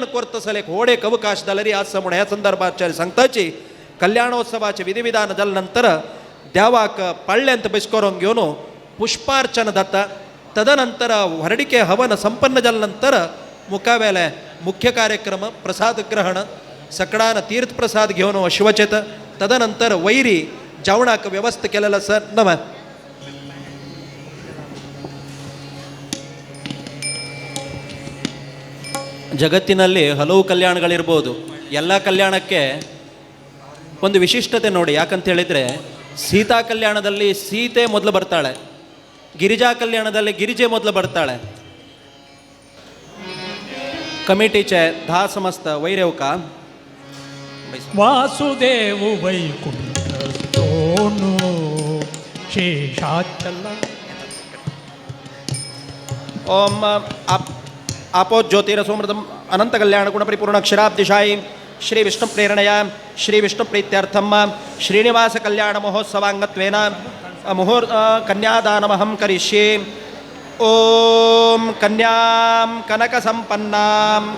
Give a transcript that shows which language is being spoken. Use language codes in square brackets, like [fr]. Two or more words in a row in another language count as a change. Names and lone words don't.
[kok] करता आसले एक व्हड एक अवकाश जाल्यार आसा म्हूण ह्या संदर्भाचेर सांगताची कल्याणोत्सवाचे विधिविधान जाल्या नंतर देवाक पाळण्यांत बस करून घेवन पुष्पार्चन जाता तदनंतर ಹೊರಡಿಕೆ हवन संपन्न जाल्या नंतर मुखावेले मुख्य कार्यक्रम प्रसाद ग्रहण सकडान तीर्थ प्रसाद घेवन शिवचेत तदनंतर वैरी जेवणाक व्यवस्था केलेलं आसा नम [kn] ಜಗತ್ತಿನಲ್ಲಿ ಹಲವು ಕಲ್ಯಾಣಗಳಿರ್ಬೋದು ಎಲ್ಲ ಕಲ್ಯಾಣಕ್ಕೆ ಒಂದು ವಿಶಿಷ್ಟತೆ ನೋಡಿ ಯಾಕಂತ ಹೇಳಿದರೆ ಸೀತಾ ಕಲ್ಯಾಣದಲ್ಲಿ ಸೀತೆ ಮೊದಲು ಬರ್ತಾಳೆ ಗಿರಿಜಾ ಕಲ್ಯಾಣದಲ್ಲಿ ಗಿರಿಜೆ ಮೊದಲು ಬರ್ತಾಳೆ [kok] ಕಮಿಟಿचे 10 समस्त वैरवका [sa] वासुदेव वैकुंठ सोनू शेषाचल ओम आपो ज्योतिरसोमृतम अनंत कल्याण गुण परिपूर्ण अक्षराब्दिशायी श्री विष्णु प्रेरणया श्री विष्णु प्रीत्यर्थम श्रीनिवास कल्याण महोत्सवांगत्वेन मुहूर्त कन्यादानमहं करिष्ये ओम कन्यां कनक संपन्नां